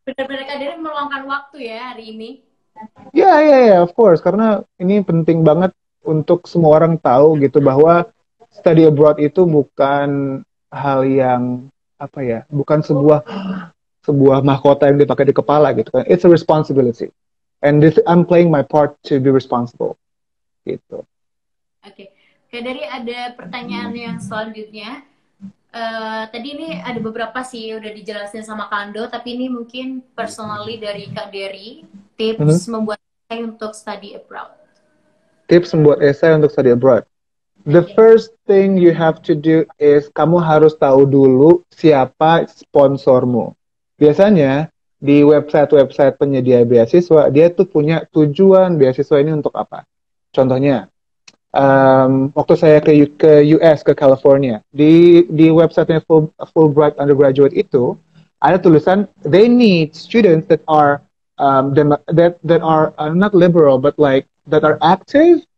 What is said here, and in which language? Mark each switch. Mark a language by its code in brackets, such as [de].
[id] Benar-benar Kak Dery meluangkan waktu ya hari ini. [en] Yeah, of course. [id] Karena ini penting banget untuk semua orang tahu gitu bahwa study abroad itu bukan hal yang apa ya, bukan sebuah mahkota yang dipakai di kepala gitu kan. [en] It's a responsibility. And I'm playing my part to be responsible. Gitu. Oke. [id] Kak Dery ada pertanyaan yang selanjutnya. Tadi ini ada beberapa sih udah dijelasin sama Kando, tapi ini mungkin personally dari Kak Dery, tips membuat esai untuk study abroad. Tips membuat esai untuk study abroad. [en] The first thing you have to do is [id] kamu harus tahu dulu siapa sponsormu. Biasanya di website-website penyedia beasiswa, dia tuh punya tujuan beasiswa ini untuk apa. Contohnya, waktu saya ke US, ke California, di websitenya Fulbright Undergraduate itu, ada tulisan, [en] they need students that are that are not liberal, but like, that are active.